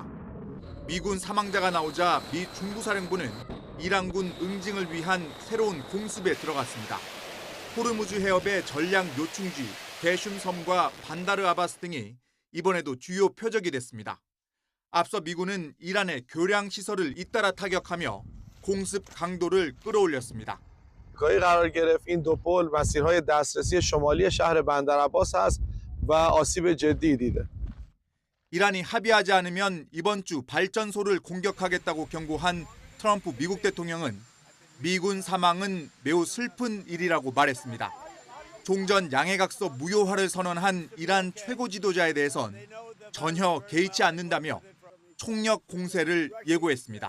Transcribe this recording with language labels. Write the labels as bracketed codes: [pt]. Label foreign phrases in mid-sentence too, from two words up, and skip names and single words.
[ko] 미군 사망자가 나오자 미 중부사령부는 이란군 응징을 위한 새로운 공습에 들어갔습니다. 호르무즈 해협의 전략 요충지 대슌섬과 반다르 아바스 등이 이번에도 주요 표적이 됐습니다. 앞서 미군은 이란의 교량 시설을 잇따라 타격하며 공습 강도를 끌어올렸습니다. [fa] 거의 قرار گرفت این دو پل مسیرهای دسترسی شمالی شهر بندرعباس است و آسیب جدی دیده. [ko] 이란이 합의하지 않으면 이번 주 발전소를 공격하겠다고 경고한 트럼프 미국 대통령은 미군 사망은 매우 슬픈 일이라고 말했습니다. 종전 양해각서 무효화를 선언한 이란 최고 지도자에 대해선 전혀 개의치 않는다며 총력 공세를 예고했습니다.